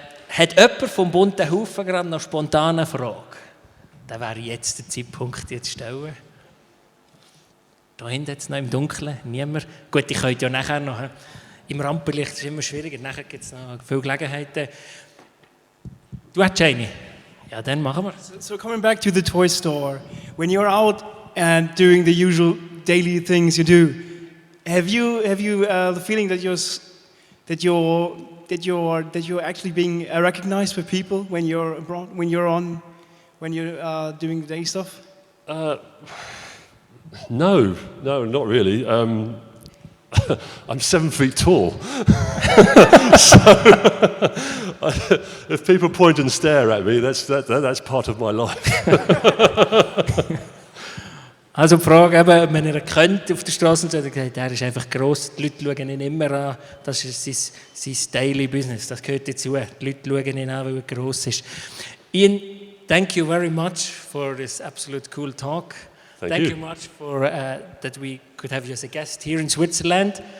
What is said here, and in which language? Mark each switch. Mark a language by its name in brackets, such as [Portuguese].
[German] Hat jemand vom bunten Haufen gerade noch spontane Frage? Da wäre jetzt der Zeitpunkt, die zu stellen. Da hinten jetzt noch im Dunkeln, niemand. Gut, ich könnte ja nachher noch. Im Rampenlicht ist es immer schwieriger, nachher gibt es noch viele Gelegenheiten. Du hast eine? Ja, dann machen wir. [English] So coming back to the toy store, when you're out and doing the usual daily things you do, have you the feeling that you're that you're actually being recognized by people when you're abroad, when you're doing day stuff? No, not really. I'm 7 feet tall. So if people point and stare at me, that's part of my life. [German] Also die Frage, eben, ob man ihn kennt auf der Straße, und so, hat er gesagt, er ist einfach gross, die Leute schauen ihn immer an, das ist sein Daily Business, das gehört dazu, die Leute schauen ihn an, weil er gross ist. [English] Ian, thank you very much for this absolute cool talk. Thank you much for that we could have you as a guest here in Switzerland.